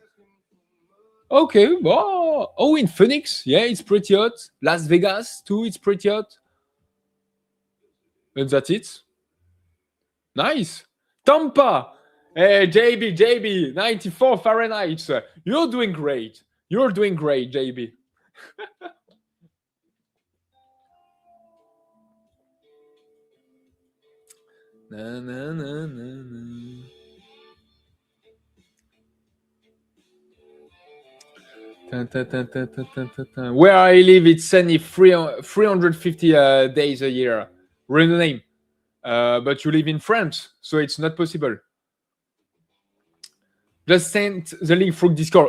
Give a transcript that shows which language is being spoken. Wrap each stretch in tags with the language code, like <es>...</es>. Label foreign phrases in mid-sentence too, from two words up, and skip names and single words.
<en>Okay, well, in Phoenix, yeah, it's pretty hot. Las Vegas, too, it's pretty hot. And that's it. Nice. Tampa. Hey, JB, 94 Fahrenheit. You're doing great. You're doing great, JB. Na, na, na, na, na. Where I live, it's only 350 days a year. Real name. But you live in France, so it's not possible. Just send the link through Discord.</en>